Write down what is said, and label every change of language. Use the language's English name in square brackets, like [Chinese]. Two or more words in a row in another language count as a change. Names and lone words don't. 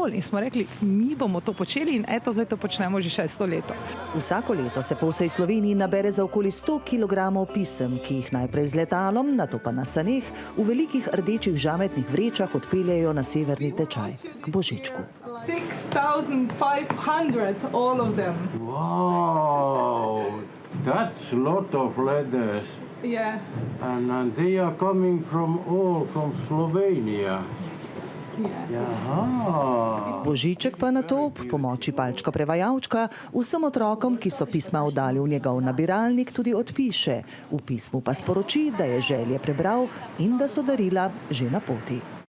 [Slovenian] In smo rekli, mi bomo to počeli in eto, zdaj to počnemo že 6. leto. Vsako leto se po vsej Sloveniji nabere za okoli 100 kilogramov pisem, ki jih najprej z letalom, nato pa na saneh, v velikih rdečih žametnih vrečah odpeljejo na severni tečaj, k Božičku. [English] 6,500, all of them. Wow, that's a lot of letters. Yeah. And they are coming from Slovenia. Aha. [Slovenian] Božiček pa nato ob pomoči palčka prevajalčka vsem otrokom, ki so pisma oddali v njegov nabiralnik, tudi odpiše. V pismu pa sporoči, da je želje prebral in da so darila že na poti.